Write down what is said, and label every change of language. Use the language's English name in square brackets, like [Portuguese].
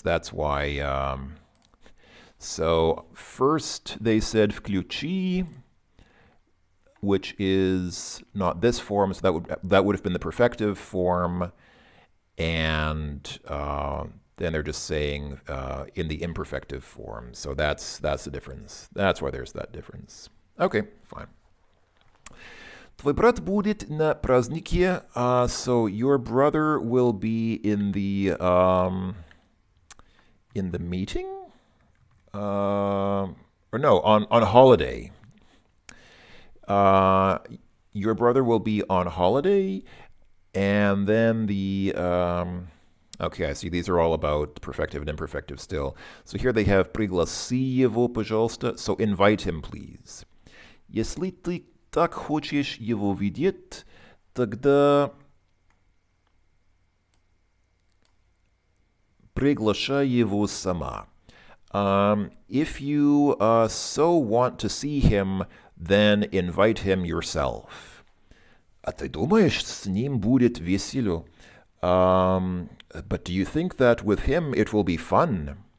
[English] That's why... So first they said включи, which is not this form, so that would have been the perfective form, and then they're just saying in the imperfective form. So that's the difference. That's why there's that difference. Okay, fine. [Russian] Твой брат будет на празднике. [English] So your brother will be in the meeting, or no, on holiday. Your brother will be on holiday, and then the okay, I see these are all about perfective and imperfective still. So here they have [Russian] пригласи его, пожалуйста. [English] So invite him, please. [Russian] Если ты так хочешь его видеть, тогда приглашай его сама. [English] If you so want to see him, then invite him yourself. [Russian] А ты думаешь, с ним будет весело? [English] But do you think that with him it will be fun?